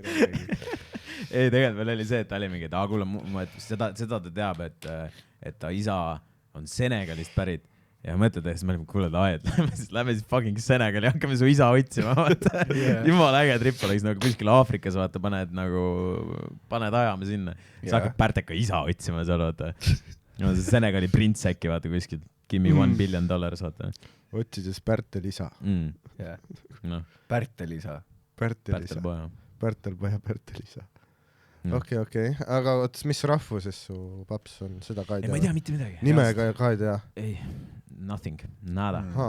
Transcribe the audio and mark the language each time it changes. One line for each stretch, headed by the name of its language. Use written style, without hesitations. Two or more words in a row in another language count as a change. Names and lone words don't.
Estonian: Ei, tegelikult veel oli see, et ta oli mingi, et kuule, seda ta teab, et ta isa on Senegalist pärit ja mõtled, et siis me olime, kuule, lähme siis fucking Senegali, hakkame su isa otsima, vaata. Jumala äge trip oleks nagu kuskil Aafrikas, vaata, paned ajama sinna. Siis hakkab Pärteka isa otsima seal, vaata. See Senegali prints äkki, vaata, kuskil.
English: Give me $1 billion,
Estonian: vaata. Otsides Pärtel isa. Pärtel isa. Pärtelpoja Pärtel isa. Okei. Aga mis rahvuses su paps on? Seda ka ei tea? Ma ei tea mitte midagi. Nimega ka ei tea? Ei, nothing, nada.